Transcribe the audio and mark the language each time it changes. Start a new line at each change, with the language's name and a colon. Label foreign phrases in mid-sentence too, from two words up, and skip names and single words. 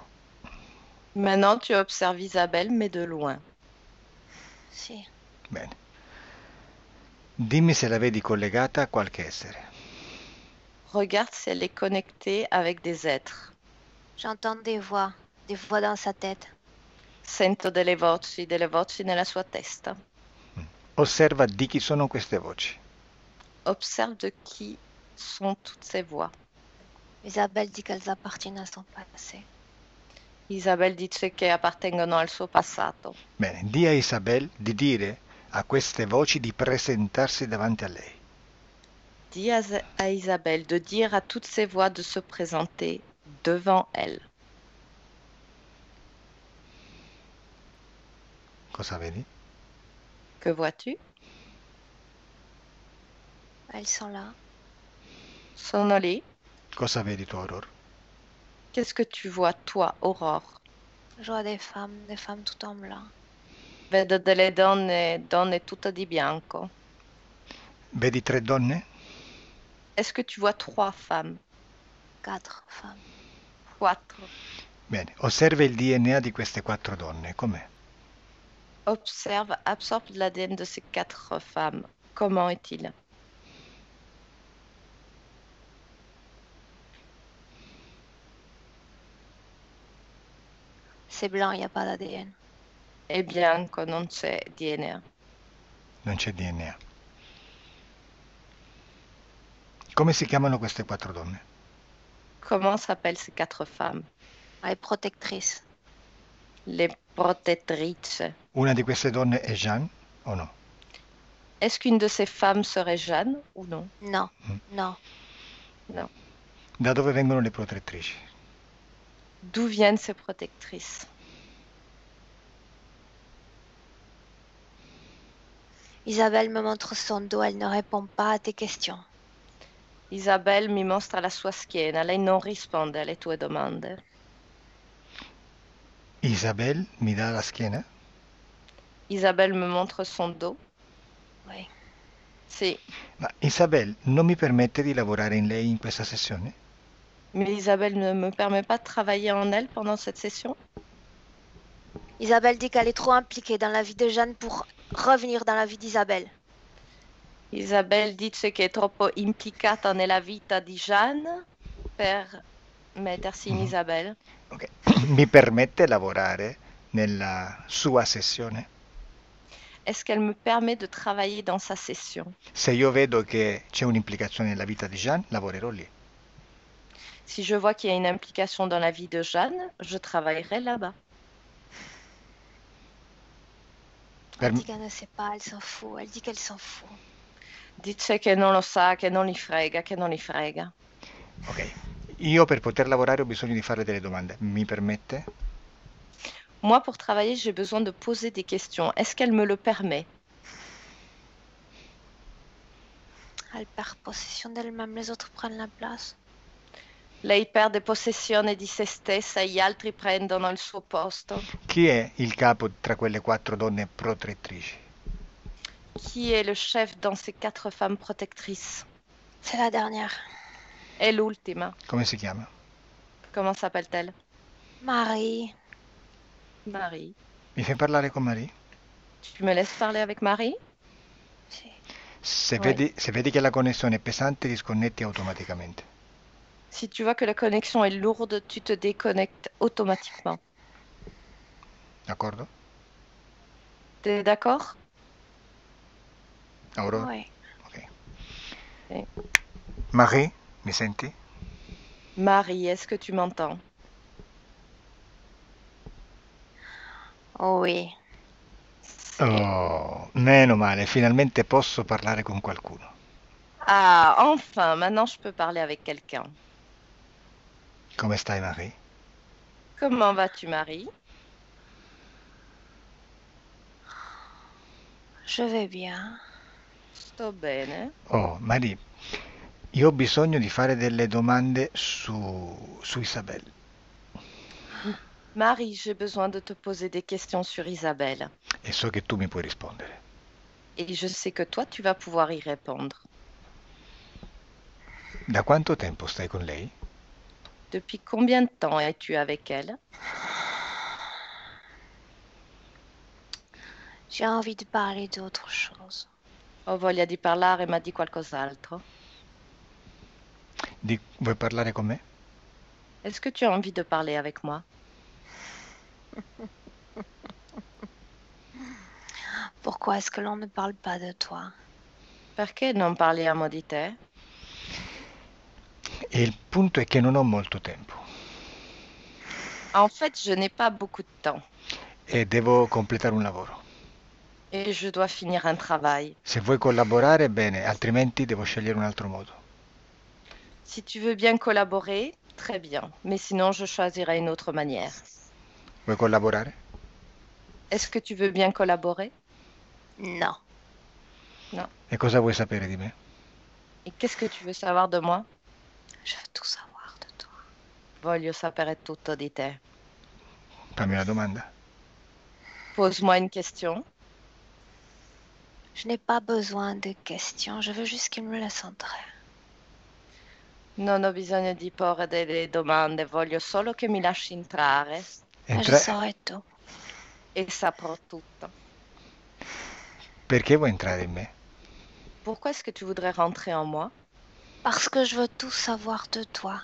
French: Maintenant, tu observes Isabelle, mais de loin.
Italian: Si. Bene. Dimmi se la vedi collegata a qualche essere.
French: Regarde si elle est connectée avec des êtres. J'entends des voix dans sa tête.
Italian: Sento delle voci nella sua testa. Osserva di chi sono queste voci.
French: Observe de qui sont toutes ces voix. Isabelle dit qu'elles appartiennent à son passé.
Italian: Isabelle dice che appartengono al suo passato. Bene, di a Isabel di dire a queste voci di presentarsi davanti a lei.
French: Dis à Isabelle de dire à toutes ces voix de se présenter devant elle.
Italian: Cosa vedi?
French: Que vois-tu? Elles sont là.
Italian: Sono lì. Cosa vedi tu, Aurora?
French: Qu'est-ce que tu vois, toi, Aurore? Je vois des femmes tout en blanc.
Italian: Vedo delle donne tutte di bianco. Vedi 3 donne?
French: Est-ce que tu vois 3 femmes? 4 femmes.
Italian: 4. Bene, osserva il DNA di queste 4 donne, com'è?
French: Absorbe l'ADN de ces 4 femmes. Comment est-il? C'est blanc, il n'y a pas d'ADN.
Italian: È bianco, non c'è DNA. Non c'è DNA. Come si chiamano queste 4 donne?
French: Comment s'appellent ces 4 femmes? Les protectrices. Les protettrices.
Italian: Una di queste donne è Jeanne o no?
French: Est-ce qu'une de ces femmes serait Jeanne ou non? Non, non. Non.
Italian: Da dove vengono le protettrici?
French: D'où viennent ces protectrices? Isabelle me montre son dos, elle ne répond pas à tes questions.
Italian: Isabelle mi mostra la sua schiena, lei non risponde alle tue domande. Isabel mi dà la schiena?
French: Isabelle me montre son dos. Oui.
Italian: Sì, Ma Isabel non mi permette di lavorare in lei in questa sessione?
French: mais Isabelle ne me permet pas de travailler en elle pendant cette session. Isabelle dit qu'elle est trop impliquée dans la vie de Jeanne pour revenir dans la vie d'Isabelle.
Italian: Isabelle dice che è troppo implicata nella vita di Jeanne per mettersi in Isabelle. Ok. Mi permette lavorare nella sua sessione?
French: Est-ce qu'elle me permet de travailler dans sa session?
Italian: Se io vedo che c'è un'implicazione nella vita di Jeanne, lavorerò lì.
French: Si je vois qu'il y a une implication dans la vie de Jeanne, je travaillerai là-bas. Elle dit qu'elle ne sait pas, elle s'en fout. Elle dit qu'elle s'en fout.
Italian: Dice che non lo sa, che non li frega, che non li frega. Ok. Io per poter lavorare ho bisogno di fare delle domande. Mi permette?
French: Moi, pour travailler, j'ai besoin de poser des questions. Est-ce qu'elle me le permet? Elle perd possession d'elle-même, les autres prennent la place.
Italian: Lei perde possessione di se stessa e gli altri prendono il suo posto. Chi è il capo tra quelle 4 donne protettrici?
French: Qui est le chef dans ces 4 femmes protectrices? C'est la dernière.
Italian: Et l'ultima. Come si chiama?
French: Comment s'appelle-t-elle? Marie. Marie.
Italian: Mi fai parlare con Marie?
French: Tu me laisses parler avec Marie?
Italian: Sì. Se
French: Oui.
Italian: vedi che la connessione è pesante, disconnetti automaticamente.
French: Si tu vois que la connexion est lourde, tu te déconnectes automatiquement.
Italian: D'accordo?
French: T'es d'accord?
Italian: Aurora?
French: Oui.
Italian: Ok. Sì. Marie, mi senti?
French: Marie, est-ce que tu m'entends? Oh oui.
Italian: Sì. Oh, meno male, finalmente posso parlare con qualcuno.
French: Ah, enfin, maintenant je peux parler avec quelqu'un.
Italian: Come stai, Marie?
French: Comment vas-tu, Marie? Je vais bien.
Italian: Sto bene. Oh, Marie, io ho bisogno di fare delle domande su Isabel.
French: Marie, j'ai besoin de te poser des questions sur Isabelle.
Italian: E so che tu mi puoi rispondere.
French: Et je sais que toi, tu vas pouvoir y répondre.
Italian: Da quanto tempo stai con lei?
French: Depuis combien de temps es-tu avec elle? J'ai envie de parler d'autre chose.
Italian: Ho voglia di parlare, ma di qualcos'altro. Vuoi parlare con me?
French: Est-ce que tu as envie de parler avec moi? Pourquoi est-ce que l'on ne parle pas de toi?
Italian: Perché non parliamo di te? E il punto è che non ho molto tempo
French: En fait, je n'ai pas beaucoup de temps
Italian: e devo completare un lavoro.
French: et je dois finir un travail.
Italian: Se vuoi collaborare, bene, altrimenti devo scegliere un altro modo.
French: Si tu veux bien collaborer, très bien, mais sinon je choisirai une autre manière.
Italian: Vuoi collaborare?
French: Est-ce que tu veux bien collaborer? Non. Non.
Italian: E cosa vuoi sapere di me?
French: Et qu'est-ce que tu veux savoir de moi? Je veux tout savoir de toi.
Italian: Voglio sapere tutto di te. Fammi una domanda.
French: Pose-moi une question. Je n'ai pas besoin de questions, je veux juste qu'il me laisse entrer.
Italian: Non ho bisogno di porre delle domande, voglio solo che mi lasci entrare
French: Et je saurai tout.
Italian: e saprò tutto. Perché vuoi entrare in me?
French: Pourquoi est-ce que tu voudrais rentrer en moi? Parce que je veux tout savoir de toi.